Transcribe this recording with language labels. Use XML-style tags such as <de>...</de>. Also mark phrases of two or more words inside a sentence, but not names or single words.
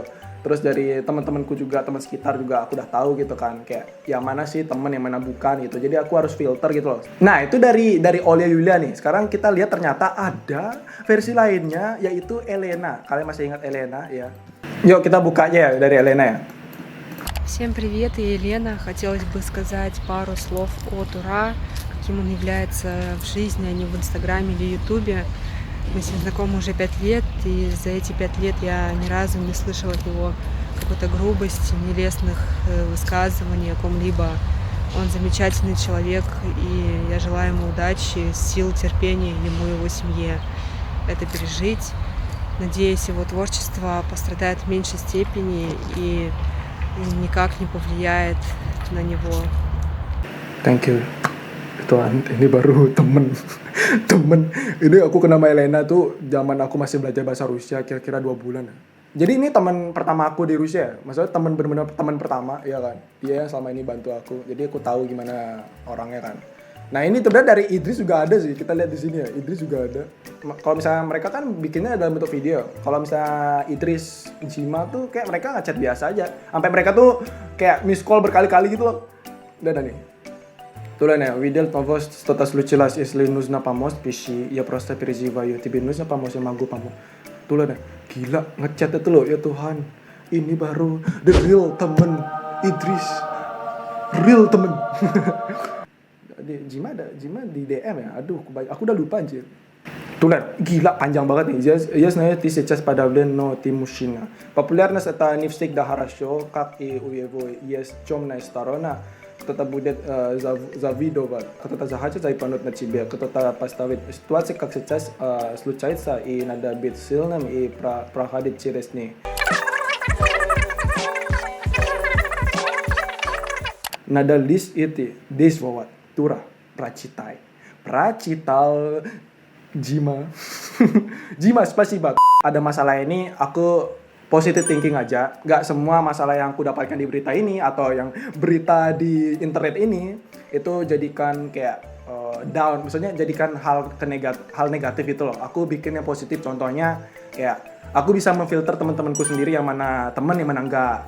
<id>Terus dari teman-temanku juga, teman sekitar juga aku udah tahu gitu kan, kayak yang mana sih temen yang mana bukan gitu. Jadi aku harus filter gitu loh. Nah itu dari Oleh Yulia nih. Sekarang kita lihat ternyata ada versi lainnya, yaitu Elena. Kalian masih ingat Elena ya? Yuk kita buka aja ya dari Elena ya.</id> <ru>Всем привет, я Елена. Хотелось бы сказать пару слов о Тура, каким он является в жизни, а не в Инстаграме или Ютубе. Мы с ним знакомы уже 5 лет, и за эти 5 лет я ни разу не слышала от него какой-то грубости, нелестных высказываний о ком-либо. Он замечательный человек, и я желаю ему удачи, сил, терпения ему и его семье это пережить. Надеюсь, его творчество пострадает в меньшей степени и никак не повлияет на него.</ru> <en>Thank you.</en> <id>Tuhan, ini baru temen. Ini aku kenal sama Elena tuh zaman aku masih belajar bahasa Rusia kira-kira 2 bulan ya. Jadi ini teman pertama aku di Rusia. Maksudnya benar-benar teman pertama, ya kan. Dia yang selama ini bantu aku. Jadi aku tahu gimana orangnya kan. Nah ini sebenarnya dari Idris juga ada sih. Kita lihat di sini ya. Idris juga ada. Kalau misalnya mereka kan bikinnya dalam bentuk video. Kalau misalnya Idris, Jima tuh kayak mereka ngechat biasa aja. Sampai mereka tuh kayak</id> <en>miss call</en> <id>berkali-kali gitu loh. Udah nih.</id> <ru>Туля, видел того, что-то случилось, если нужно помочь, пиши, я просто переживаю, тебе нужно помочь, я могу помочь. Tuля,</ru> <id>gila, ngechat itu loh, ya Tuhan, ini baru</id> <en>the real</en> <id>temen Idris, real temen. Jima di DM ya, aduh, aku udah lupa anjir. Tuля, gila, panjang banget nih.</id> <ru>Я знаю, ты сейчас подавлен, но ты мужчина. Популярность это не всегда хорошо, как и у его есть темная сторона. Кто-то будет завидовать, кто-то захочет запануть на тебе, кто-то поставит ситуации, как сейчас случается, и надо быть сильным и проходить через них. Надо лишь идти, действовать, Тура, прочитай. Прочитал, Jima. Jima, spasiba.</ru> <id>Ada masalah ini, aku</id> <en>positive thinking</en> <id>aja. Gak semua masalah yang aku dapatkan di berita ini atau yang berita di internet ini itu jadikan kayak down. Maksudnya jadikan hal negatif itu loh. Aku bikin yang positif. Contohnya kayak aku bisa memfilter teman-temanku sendiri yang mana teman yang mana enggak.</id>